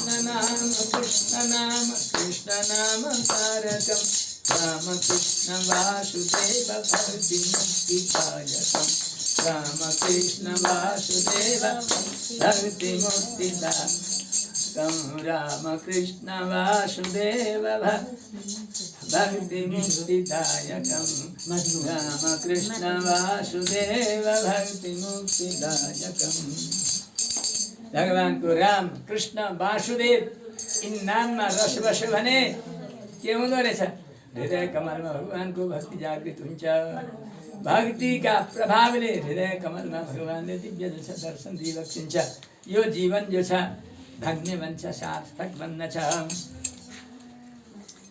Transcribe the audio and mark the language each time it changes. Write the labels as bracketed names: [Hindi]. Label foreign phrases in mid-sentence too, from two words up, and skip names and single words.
[Sanskrit] नाम कृष्ण नाम तारकम, राम कृष्ण वासुदेव भक्ति मुक्तिदायकम, राम कृष्ण वासुदेव भक्ति मुक्तिदायकम, राम कृष्ण वासुदेव भक्ति मुक्तिदायकम, राम कृष्ण वासुदेव भक्ति मुक्तिदायकम। [Nepali] भगवान को राम कृष्ण वासुदेव इन नाममा रस बस्यो भने के हुँदो रहेछ? हृदय कमलमा भगवानको भक्ति जागृत हुन्छ। भक्तिका प्रभावले हृदय कमलमा भगवानले दिव्य जो छ दर्शन दिइबक्सिन्छ। यो जीवन जो छ धन्य बन्छ, सार्थक बन्दछ।